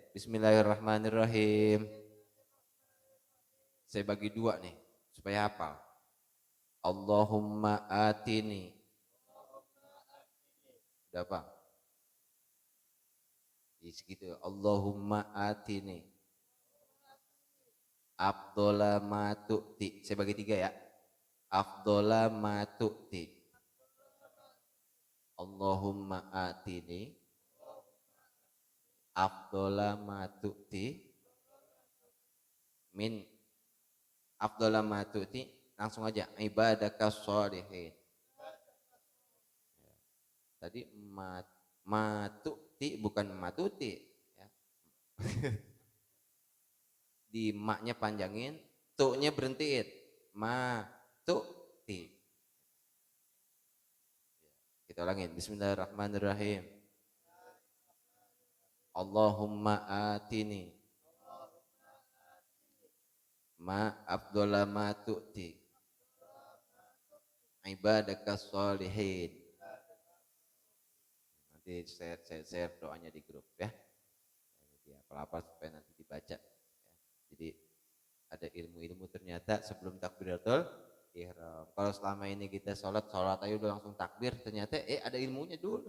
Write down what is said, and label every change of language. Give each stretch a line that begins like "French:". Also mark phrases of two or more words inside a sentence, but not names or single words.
Arabic: بسم الله الرحمن الرحيم.
Indonesian: Saya bagi dua nih supaya hafal.
Arabic: اللهم آتني.
Indonesian: Udah apa? Segitu.
Arabic: اللهم آتني. أفضل ما تؤتي.
Indonesian: Saya bagi tiga ya.
Arabic: أفضل ما تؤتي. اللهم آتني. أفضل ما تؤتي. من أفضل ما تؤتي.
Indonesian: Langsung aja.
Arabic: عبادك الصالحين.
Indonesian: Tadi
Arabic: ما تؤتي
Indonesian: bukan
Arabic: ما تؤتي.
Indonesian: Ya. Di maknya panjangin, tu-nya berhentiin.
Arabic: ما تؤتي.
Indonesian: Kita ulangin.
Arabic: بسم الله الرحمن الرحيم. اللهم آتني ما أفضل ما تؤتي عبادك الصالحين.
Indonesian: Nanti share doanya di grup ya. Jadi apa-apa supaya nanti dibaca. Jadi ada ilmu-ilmu ternyata sebelum takbiratul ihram. Kalau selama ini kita sholat aja udah langsung takbir, ternyata ada ilmunya dulu.